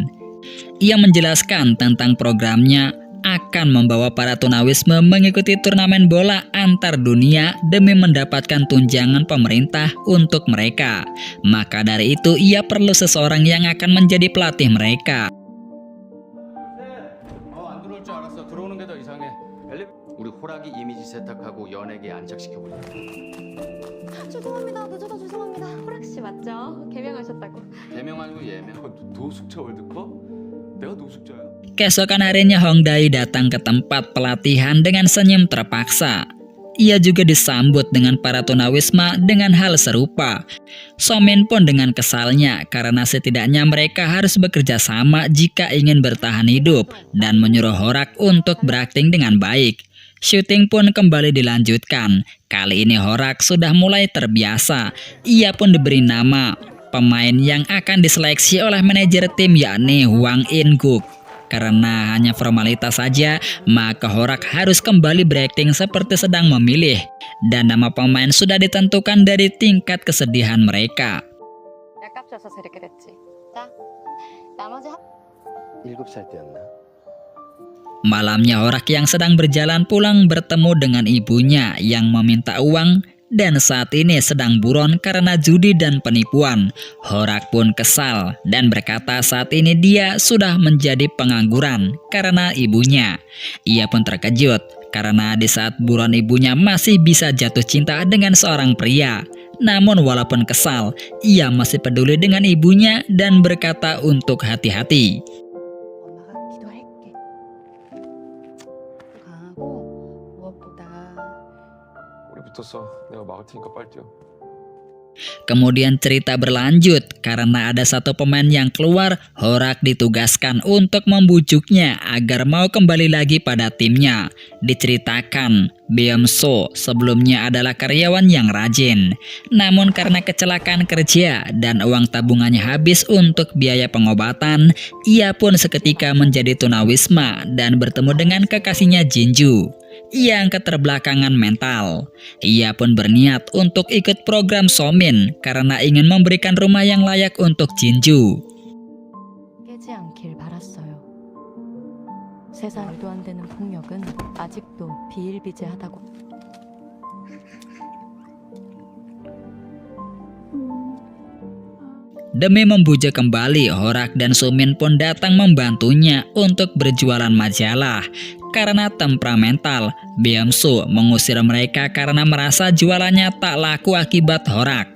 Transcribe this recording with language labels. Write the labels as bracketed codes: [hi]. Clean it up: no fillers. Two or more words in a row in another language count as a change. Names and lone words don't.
[id] Ia menjelaskan tentang programnya akan membawa para tunawisma mengikuti turnamen bola antar dunia demi mendapatkan tunjangan pemerintah untuk mereka. Maka dari itu ia perlu seseorang yang akan menjadi pelatih mereka. [ko] 안 들어올 줄 알았어. 들어오는 게 더 이상해. 우리 호락이 이미지 세탁하고 연예계 안착시켜보자. 죄송합니다. 늦어서 죄송합니다. 호락씨 맞죠? 개명하셨다고. 개명 아니고 예명. 노숙자 월드컵? 내가 노숙자야? [id] Keesokan harinya Hong Dae datang ke tempat pelatihan dengan senyum terpaksa. Ia juga disambut dengan para tunawisma dengan hal serupa. Somin pun dengan kesalnya karena setidaknya mereka harus bekerja sama jika ingin bertahan hidup dan menyuruh Horak untuk berakting dengan baik. Syuting pun kembali dilanjutkan. Kali ini Horak sudah mulai terbiasa. Ia pun diberi nama pemain yang akan diseleksi oleh manajer tim yakni Hwang In-guk. Karena hanya formalitas saja, maka Horak harus kembali berakting seperti sedang memilih. Dan nama pemain sudah ditentukan dari tingkat kesedihan mereka. [ko] 약값 줘서 이렇게 됐지. 자, 나머지 7살 때였나? [id] Malamnya Horak yang sedang berjalan pulang bertemu dengan ibunya yang meminta uang dan saat ini sedang buron karena judi dan penipuan. Horak pun kesal dan berkata saat ini dia sudah menjadi pengangguran karena ibunya. Ia pun terkejut karena di saat buron ibunya masih bisa jatuh cinta dengan seorang pria. Namun walaupun kesal, ia masih peduli dengan ibunya dan berkata untuk hati-hati. [ko] 엄마가 기도할게. 강하고 무엇보다 붙었어. 내가 막을 테니까 빨리 뛰어. [id] Kemudian cerita berlanjut karena ada satu pemain yang keluar, Horak ditugaskan untuk membujuknya agar mau kembali lagi pada timnya. Diceritakan, Beomso sebelumnya adalah karyawan yang rajin. Namun karena kecelakaan kerja dan uang tabungannya habis untuk biaya pengobatan, ia pun seketika menjadi tunawisma dan bertemu dengan kekasihnya Jinju yang keterbelakangan mental. Ia pun berniat untuk ikut program Somin karena ingin memberikan rumah yang layak untuk Jinju. [ko] 깨지 않길 바랐어요. 세상 말도 안 되는 폭력은 아직도 비일비재하다고. [id] Demi membujuk kembali, Horak dan Sumin pun datang membantunya untuk berjualan majalah. Karena temperamental, Beomso mengusir mereka karena merasa jualannya tak laku akibat Horak.